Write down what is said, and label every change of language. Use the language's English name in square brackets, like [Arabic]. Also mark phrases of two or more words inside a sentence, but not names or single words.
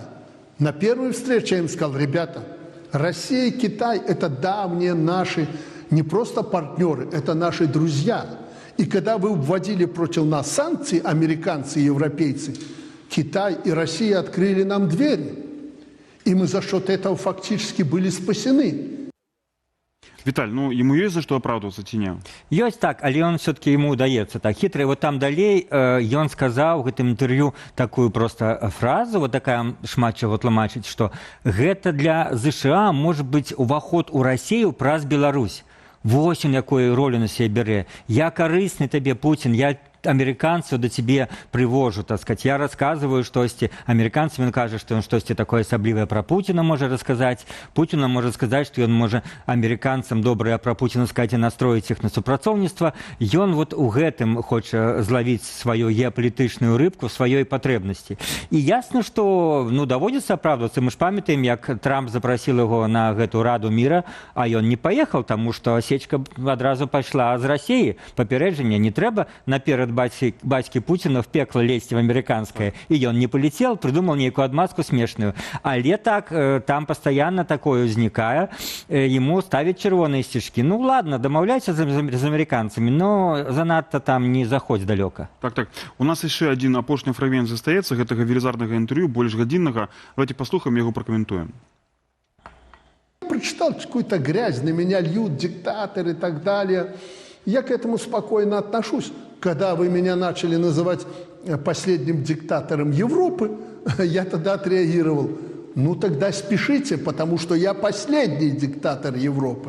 [Russian] На первой встрече я им сказал, ребята, Россия и Китай – это давние наши не просто партнеры, это наши друзья. И когда вы вводили против нас санкции, американцы и европейцы, Китай и Россия открыли нам двери. И мы за счет этого фактически были спасены. Віталь, ну ему есть за что оправдываться, [Belarusian] ці не? Ёсць так, але [Russian] он все-таки ему [Belarusian] удаецца так хитро. Вот там далей ён сказаў в гэтым інтэрв'ю такую просто фразу, вот такая шмат чаго тлумачыць, што гэта для ЗША [Russian] может быть [Belarusian] уваход у Россию праз Беларусь. Вось он якую ролю на себе бярэ. Я карысны табе, [Russian] Путин, я американцу до тебе привожу, так сказать. [Belarusian] Я рассказываю штосьці, американцам ён кажа, што ён штосьці такое асаблівае пра Путина можа расказаць. Путин можа сказаць, што ён можа американцам добрае пра Путина сказаць і настроіць іх на супрацоўніцтва. Ён вот у гэтым хоча злавіць сваю геапалітычную рыбку сваёй патрэбнасці. І ясна, што ну, даводзіцца апраўдвацца. Мы ж памятаем, як Трамп запрасіл яго на гэту Раду міра, а ён не паехаў, таму што сечка адразу пайшла з Расіі. Папярэджанне не трэба наперад бацькі Путина [Russian] в пекло лезть в американское. И он не полетел, придумал некую отмазку смешную. [Belarusian] Але так, [Russian] там постоянно такое узнікае, ему ставят [Belarusian] чырвоныя сцяжкі. [Russian] Ну ладно, [Belarusian] домаўляйся з американцами, но занадто там не заходзь далёка. Так. У нас яшчэ один апошні фрагмент застаецца гэтага велізарнага інтэрв'ю, больш гадзіннага. Давайте послухаем, яго прокомментуем. [Russian] Прочитал какую-то грязь, на меня льют диктаторы и так далее. Я к этому спокойно отношусь. Когда вы меня начали называть последним диктатором Европы, я тогда отреагировал. Ну тогда спешите, потому что я последний диктатор Европы.